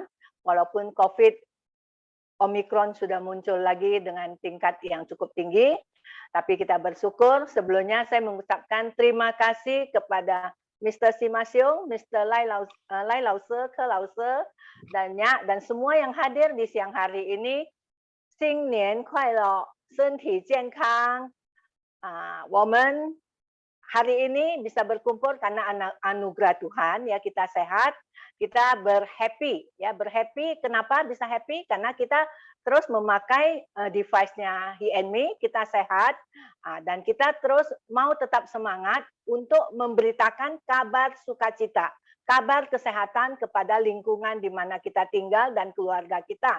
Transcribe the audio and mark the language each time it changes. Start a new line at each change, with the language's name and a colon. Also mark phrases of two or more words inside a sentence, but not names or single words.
Indonesian: Walaupun COVID Omikron sudah muncul lagi dengan tingkat yang cukup tinggi, tapi kita bersyukur. Sebelumnya saya mengucapkan terima kasih kepada Mr. Simasiong, Mr. Lai Lause, Ke Lause, dan semua yang hadir di siang hari ini.
Chinese: 新年快乐，身体健康。
Indonesian: 我们 hari ini bisa berkumpul karena anugerah Tuhan, ya, kita sehat, kita berhappy, ya, berhappy. Kenapa bisa happy? Karena kita terus memakai device-nya HeandMe, kita sehat, dan kita terus mau tetap semangat untuk memberitakan kabar sukacita, kabar kesehatan kepada lingkungan di mana kita tinggal dan keluarga kita.